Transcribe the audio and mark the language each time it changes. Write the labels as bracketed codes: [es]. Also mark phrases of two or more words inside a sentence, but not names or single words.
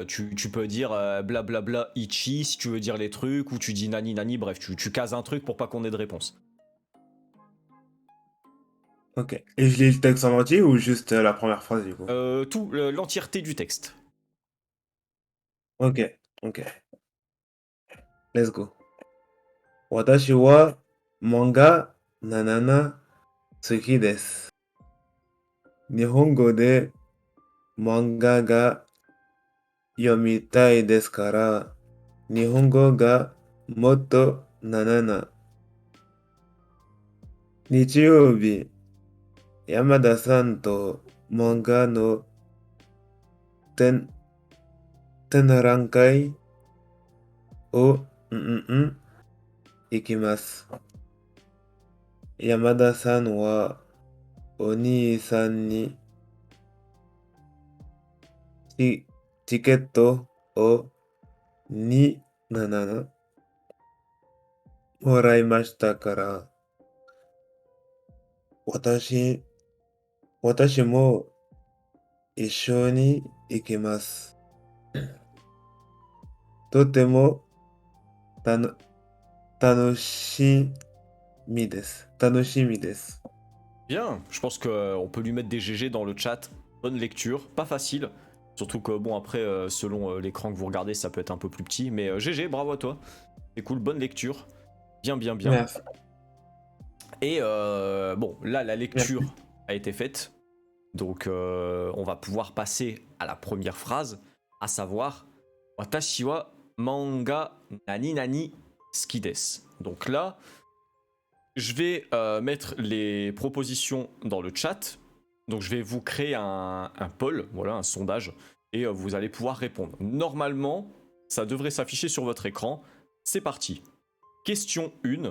[fr] Tu peux dire blablabla Ichi si tu veux dire les trucs, ou tu dis [ja] なになに, [fr] bref, tu cases un truc pour pas qu'on ait de réponse. Ok. Et je lis le texte en entier ou juste la première phrase du coup? Tout, l'entièreté du texte. Ok, ok. [en] Let's go. [ja] 私は漫画なななつきです. 日本語で漫画が読みたいですから、日本語がもっとななな. 日曜日、山田さんと漫画の展覧会をいきます. Yamada-san waお兄さんにチケットを277もらいましたから、私も一緒に行きます。とても楽しみです。楽しみです。 [fr] Bien, je pense qu'on peut lui mettre des GG dans le chat. Bonne lecture, pas facile. Surtout que bon après, selon l'écran que vous regardez, ça peut être un peu plus petit. Mais GG, bravo à toi. C'est cool, bonne lecture. Bien. Merci. Et bon, là la lecture a été faite. Donc on va pouvoir passer à la première phrase, à savoir [ja] 私は漫画なになに好きです. [fr] Donc là, je vais mettre les propositions dans le chat. Donc je vais vous créer un poll, voilà, un sondage, et vous allez pouvoir répondre. Normalement, ça devrait s'afficher sur votre écran. C'est parti. Question 1.